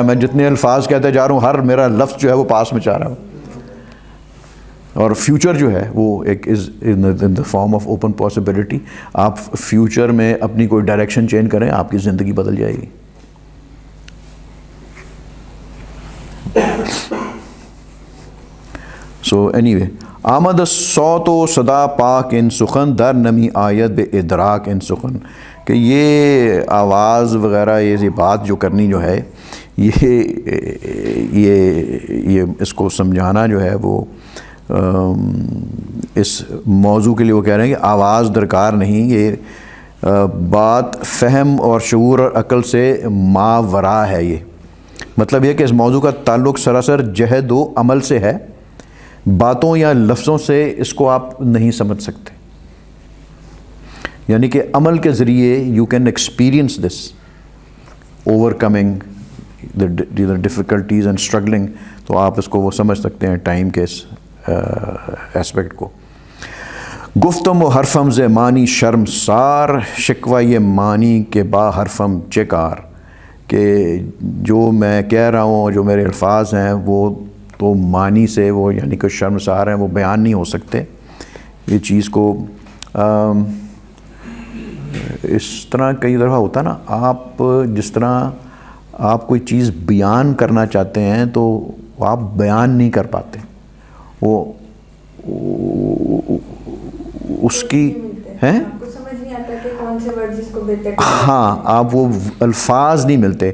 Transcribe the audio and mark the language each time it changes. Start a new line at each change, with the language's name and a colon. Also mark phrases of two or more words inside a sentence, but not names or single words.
Urdu: میں جتنے الفاظ کہتے جا رہا ہوں ہر میرا لفظ جو ہے وہ پاس میں جا رہا ہے, اور فیوچر جو ہے وہ ایک
English: is in the form of open possibility.
Urdu: آپ فیوچر میں اپنی کوئی
English: direction change
Urdu: کریں, آپ کی زندگی بدل جائے گی.
English: So anyway,
Persian: آمد صوت و صدا پاک ان سخن در نمی آیت بے ادراک ان سخن,
Urdu: کہ یہ آواز وغیرہ یہ بات جو کرنی جو ہے یہ اس کو سمجھانا جو ہے وہ اس موضوع کے لیے وہ کہہ رہے ہیں کہ آواز درکار نہیں, یہ بات فہم اور شعور اور عقل سے ماورا ہے. یہ مطلب یہ کہ اس موضوع کا تعلق سراسر جہد و عمل سے ہے, باتوں یا لفظوں سے اس کو آپ نہیں سمجھ سکتے. یعنی کہ عمل کے ذریعے
English: You can experience this overcoming the difficulties and struggling,
Urdu: تو آپ اس کو وہ سمجھ سکتے ہیں ٹائم کے اس ایسپیکٹ کو.
Persian: گفتم و حرفم ز معنی شرم سار, شکوہ یہ معنی کے با حرفم چکار,
Urdu: کہ جو میں کہہ رہا ہوں جو میرے الفاظ ہیں وہ تو معنی سے وہ یعنی کہ شرمسار ہیں, وہ بیان نہیں ہو سکتے. یہ چیز کو اس طرح کئی دفعہ ہوتا نا, آپ جس طرح آپ کوئی چیز بیان کرنا چاہتے ہیں تو آپ بیان نہیں کر پاتے, وہ اس کی ہیں ہاں, آپ وہ الفاظ نہیں ملتے.